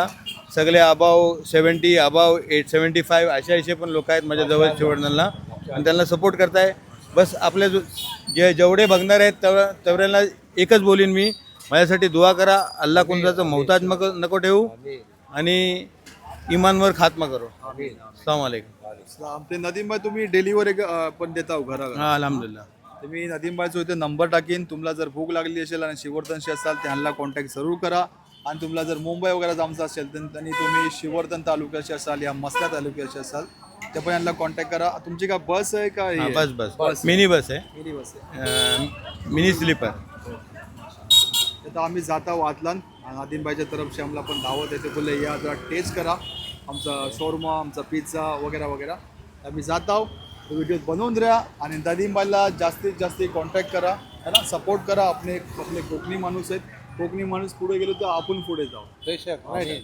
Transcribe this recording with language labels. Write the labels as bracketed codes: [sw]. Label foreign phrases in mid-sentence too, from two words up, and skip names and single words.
[mr] सगळे अबाव 70 अबाव 75 असे पण लोक आहेत माझ्याजवळ शिवर्धनला आणि त्यांना सपोर्ट करताय. बस आपले जेवढे बघणार आहेत तेवढ्यांना एकच बोलीन मी, माझ्यासाठी दुआ करा. अल्लाह कोणाचं मोहताज नको ठेवू आणि इमानवर खात्मा करो. [ar] السلام عليكم. [mr] आपले नदीम भाई तुम्ही डिलिव्हरी पण देता हो घरा. हां अल्हम्दुलिल्लाह. तुम्ही नदीम भाईचा इथे नंबर टाकीन. तुम्हाला जर भूक लागली असेल आणि शिवर्धनशी असाल तर ह्यांना कॉन्टॅक्ट जरूर करा. आणि तुम्हाला जर मुंबई वगैरे जामचं असेल तर तुम्ही शिवर्धन तालुक्याचे असाल या मसला तालुक्याचे असाल ते पण यांना कॉन्टॅक्ट करा. तुमची का बस आहे का बस [en] mini bus [mr] आहे. [en] mini bus [mr] आहे. [en] mini sleeper. [mr] आता आम्ही जाता वातलान नदीम भाईच्या [hi] तरफ से [mr] आम्हाला पण दावत येते बोलले या जरा टेस्ट करा आमचा शोरमा आमचा पिझ्झा वगैरे. आम्ही जात आहोत. व्हिडिओ बनवून द्या आणि नदीम भाईला जास्तीत जास्त कॉन्टॅक्ट करा [hi] है ना. [mr] सपोर्ट करा. आपले कोकणी माणूस आहेत. कोकणी माणूस पुढे गेलो तर आपण पुढे जाऊ.